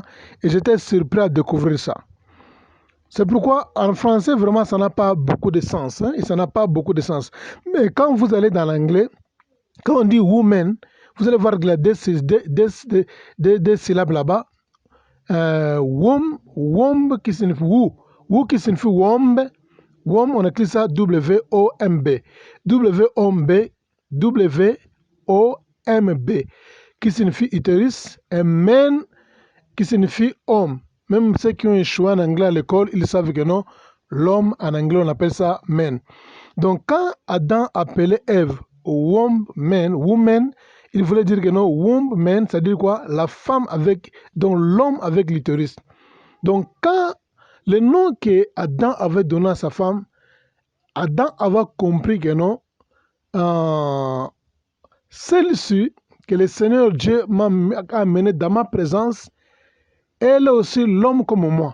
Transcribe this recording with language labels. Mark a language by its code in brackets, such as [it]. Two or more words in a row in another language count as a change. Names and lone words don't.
[fr] Et j'étais surpris à découvrir ça. C'est pourquoi en français, vraiment, ça n'a pas beaucoup de sens. Et ça n'a pas beaucoup de sens. Mais quand vous allez dans l'anglais, quand on dit woman, vous allez voir qu'il y a des syllabes là-bas. Womb qui signifie woo. Woo qui signifie womb. Womb, on écrit ça W-O-M-B. W-O-M-B. W-O-M-B. Qui signifie utérus. Et men qui signifie homme. Même ceux qui ont échoué en anglais à l'école, ils savent que non, l'homme en anglais, on appelle ça man. Donc, quand Adam appelait Ève woman, il voulait dire que non, [en] womb man, [fr] c'est-à-dire quoi? La femme avec, donc l'homme avec l'utérus. Donc, quand le nom que Adam avait donné à sa femme, Adam avait compris que non, celle-ci que le Seigneur Dieu m'a amené dans ma présence, elle est aussi l'homme comme moi.